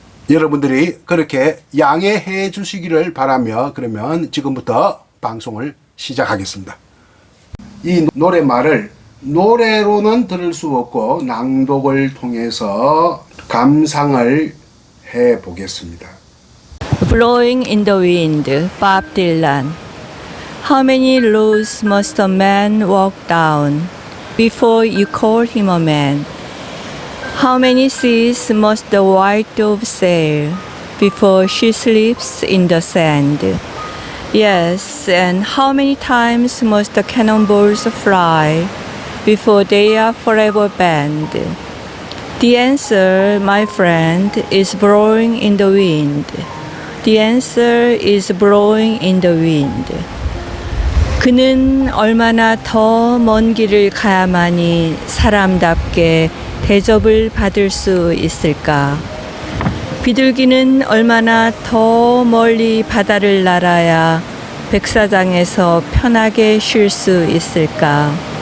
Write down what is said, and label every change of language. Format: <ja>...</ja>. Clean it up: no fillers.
<ko>여러분들이 그렇게 양해해 주시기를 바라며, 그러면 지금부터 방송을 시작하겠습니다. 이 노랫말을 노래로는 들을 수 없고 낭독을 통해서 감상을 해 보겠습니다.</ko> <en>Blowing in the Wind, Bob Dylan. How many roads must a man walk down before you call him a man? How many seas must the white dove sail before she sleeps in the sand? Yes, and how many times must the cannonballs fly before they are forever banned? The answer, my friend, is blowing in the wind. The answer is blowing in the wind.</en> <ko>그는 얼마나 더 먼 길을 가야만이 사람답게 대접을 받을 수 있을까? 비둘기는 얼마나 더 멀리 바다를 날아야 백사장에서 편하게 쉴 수 있을까?</ko>